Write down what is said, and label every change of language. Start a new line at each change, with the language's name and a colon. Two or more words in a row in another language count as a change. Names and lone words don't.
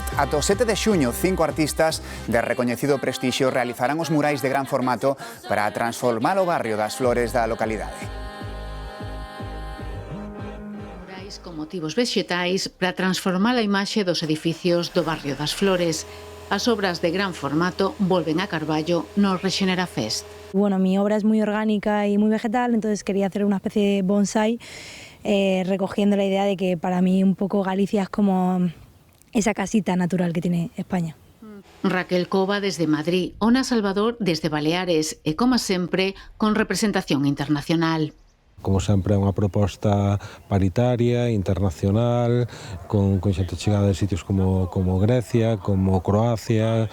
Galician: Ata o 7 de xuño, 5 artistas de recoñecido prestixio realizarán os murais de gran formato para transformar o barrio das Flores da localidade. Murais con motivos vexetais para transformar a imaxe dos edificios do barrio das Flores. As obras de gran formato volven a Carballo no Rexenera Fest.
Spanish: Bueno, mi obra es muy orgánica y muy vegetal, entonces quería hacer una especie de bonsai, recogiendo la idea de que para mí un poco Galicia es como esa casita natural que tiene España.
Galician: Raquel Cova desde Madrid, Ona Salvador desde Baleares e, como sempre, con representación internacional. Como sempre, é unha proposta paritaria, internacional, con xente chegada de sitios como Grecia, como Croacia.